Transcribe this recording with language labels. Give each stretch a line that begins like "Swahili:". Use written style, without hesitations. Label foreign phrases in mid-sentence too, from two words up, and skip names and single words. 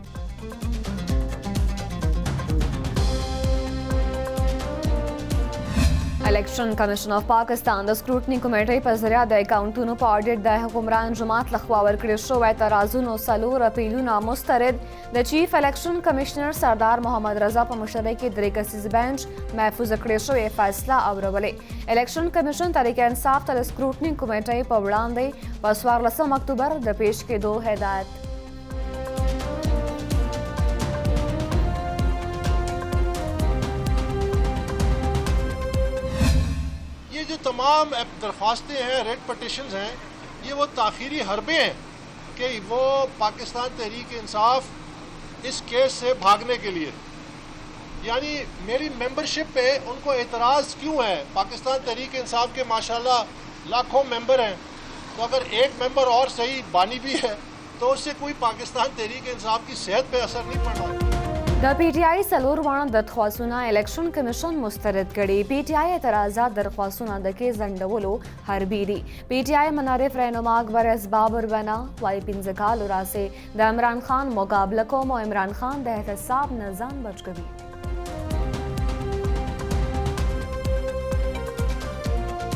Pashto: الیکشن کمیشن آف پاکستان د سکروټني کمیټې په ذریعه د اکاونټونو په اډیټ د حکمران جماعت لخوا ورکړل شوی اعتراضونو څلور اپیلونه مسترد د چیف الیکشن کمشنر سردار محمد رضا په مشرۍ کې درې کسیز بینچ محفوظ کړې شوې فیصله اورولې الیکشن کمیشن تحریک انصاف ته د سکروټني کمیټې په وړاندې په 14 اکتوبر د پیش کېدو هدایت
Urdu: جو تمام درخواستیں ہیں
English: writ petitions
Urdu: ہیں یہ وہ تاخیری حربے ہیں کہ وہ پاکستان تحریک انصاف اس کیس سے بھاگنے کے لیے یعنی میری ممبرشپ پہ ان کو اعتراض کیوں ہے پاکستان تحریک انصاف کے ماشاءاللہ لاکھوں ممبر ہیں تو اگر ایک ممبر اور سہی بانی بھی ہے تو اس سے کوئی پاکستان تحریک انصاف کی صحت پہ اثر نہیں پڑ رہا
Pashto: د پی ټی آی څلور واړه درخواستونه الیکشن کمیشن مسترد کړي پی ټی آی اعتراضات درخواستونه د کې ځنډولو حربي دي پی ټی آی منارف رهنما اکبر اسباب وینا وايي 15 کال وراسه د عمران خان مقابله کوم او عمران خان د احتساب نه ځان بچ کوي